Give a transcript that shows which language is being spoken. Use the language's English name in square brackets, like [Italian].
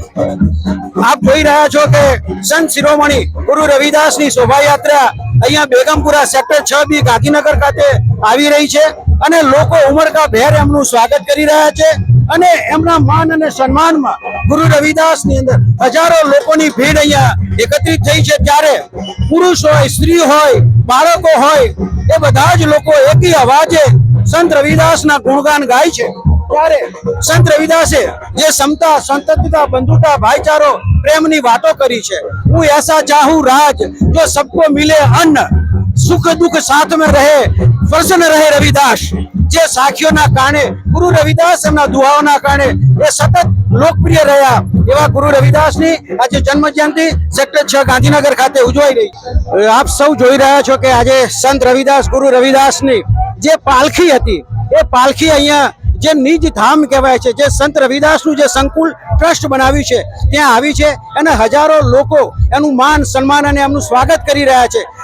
[Gujarati] આપ જોઈ રહ્યા છો કે સંત શિરોમણી ગુરુ રવિદાસની શોભાયાત્રા અહીંયા બેગમપુરા સેક્ટર 6B ગાંધીનગર ખાતે આવી રહી છે અને લોકો ઉમળકાભેર એમનું સ્વાગત કરી રહ્યા છે અને એમના માન અને સન્માનમાં ગુરુ રવિદાસની અંદર હજારો લોકોની ભીડ અહીંયા એકત્રિત થઈ છે। ત્યારે પુરુષ હોય, સ્ત્રી હોય, બાળકો હોય, એ બધા જ લોકો એકી અવાજે સંત રવિદાસના ગુણગાન ગાય છે। ત્યારે સંત રવિદાસે જે સમતા, સંતતા, બંધુતા, ભાઈચારો, પ્રેમની વાતો કરી છે। હું [Hindi] ऐसा चाहूं राज जो सबको मिले अन्न, सुख दुख साथ में रहे, प्रसन्न રહે રવિદાસ। [Gujarati] જે સાખીઓના કારણે ગુરુ રવિદાસ એમના દુઆઓના કારણે એ સતત લોકપ્રિય રહ્યા એવા ગુરુ રવિદાસની આજે જન્મ જયંતિ સેક્ટર 6 ગાંધીનગર ખાતે ઉજવાઈ રહી છે। આપ સૌ જોઈ રહ્યા છો કે આજે સંત રવિદાસ, ગુરુ રવિદાસની જે પાલખી હતી એ પાલખી અહીંયા જે નિજ ધામ કહેવાય છે, જે સંત રવિદાસનું જે સંકુલ ટ્રસ્ટ બનાવ્યું છે ત્યાં આવી છે અને હજારો લોકો એનું માન સન્માન અને એમનું સ્વાગત કરી રહ્યા છે।